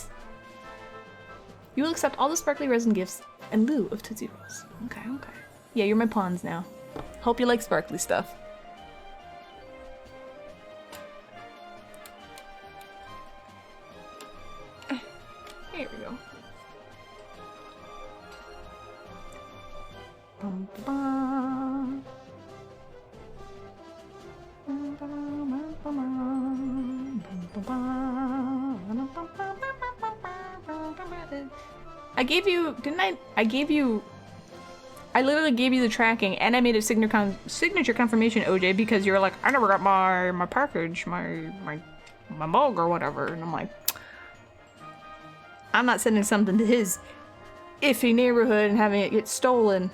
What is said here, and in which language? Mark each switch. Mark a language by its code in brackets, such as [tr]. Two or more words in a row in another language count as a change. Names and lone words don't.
[en] You will accept all the sparkly resin gifts in lieu of Tootsie Rolls. Okay, okay. Yeah, you're my pawns now. Hope you like sparkly stuff. Here we go. Bum, ba, ba. Bum, ba, ba, ba, bum, ba, ba. I gave you, didn't I? I literally gave you the tracking and I made a signature confirmation, OJ, because you're like, I never got my package, my mug or whatever. And I'm like, I'm not sending something to his iffy neighborhood and having it get stolen.